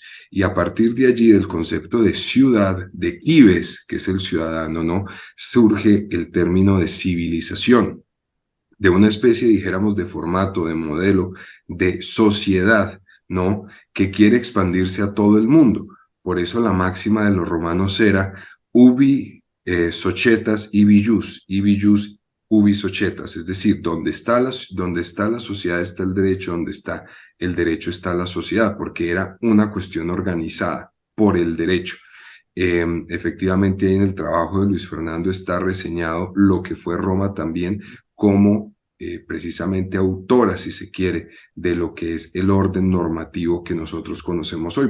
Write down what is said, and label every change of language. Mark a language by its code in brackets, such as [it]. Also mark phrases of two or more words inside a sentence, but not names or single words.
[es] Y a partir de allí, del concepto de ciudad, de cives, que es el ciudadano, ¿no? Surge el término de civilización, de una especie, dijéramos, de formato, de modelo, de sociedad, ¿no? Que quiere expandirse a todo el mundo. Por eso la máxima de los romanos era [la] ubi societas ibi jus ubi societas, [es] es decir, donde está la sociedad está el derecho, donde está el derecho está la sociedad, porque era una cuestión organizada por el derecho. Efectivamente, ahí en el trabajo de Luis Fernando está reseñado lo que fue Roma también como precisamente autora, si se quiere, de lo que es el orden normativo que nosotros conocemos hoy.